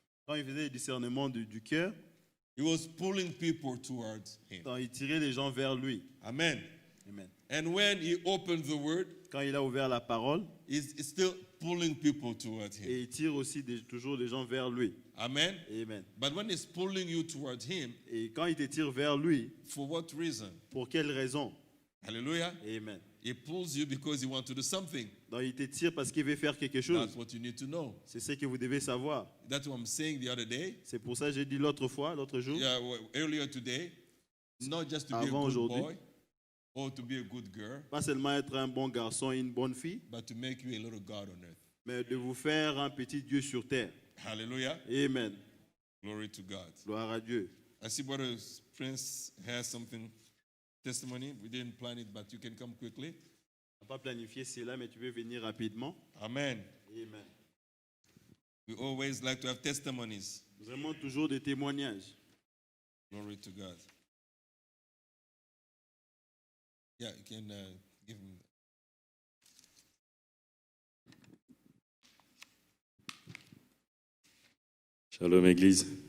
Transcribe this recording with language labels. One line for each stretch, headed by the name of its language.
French: Quand il faisait le discernement du cœur,
English: he was pulling people towards him.
French: donc il tirait les gens vers lui. Amen. Amen.
English: And when he opened the word,
French: Quand il a ouvert la parole,
English: he's still pulling people towards him.
French: et il tire aussi toujours les gens vers lui. Amen. Amen.
English: But when he's pulling you towards him,
French: Et quand il te tire vers lui,
English: for what reason?
French: pour quelle raison? Hallelujah. Amen.
English: He pulls you because he wants to do something.
French: Donc il te tire parce qu'il veut faire quelque chose.
English: That's what you need to know.
French: C'est ce que vous devez savoir.
English: That's what I'm saying the other day.
French: C'est pour ça que j'ai dit l'autre jour,
English: Yeah, earlier today. Not just to be a
French: Avant
English: good
French: aujourd'hui.
English: boy or to be a good girl,
French: pas seulement être un bon garçon et une bonne fille,
English: but to make you a little God on earth.
French: mais de vous faire un petit Dieu sur terre. Hallelujah. Amen.
English: Glory to God.
French: Gloire à Dieu.
English: I see Brother Prince has something, testimony. We didn't plan it, but you can come quickly.
French: On n'a pas planifié cela, mais tu peux venir rapidement. Amen. Amen.
English: We always like to have testimonies.
French: Nous aimons toujours des témoignages.
English: Glory to God. Yeah, you can give him.
French: Shalom Église.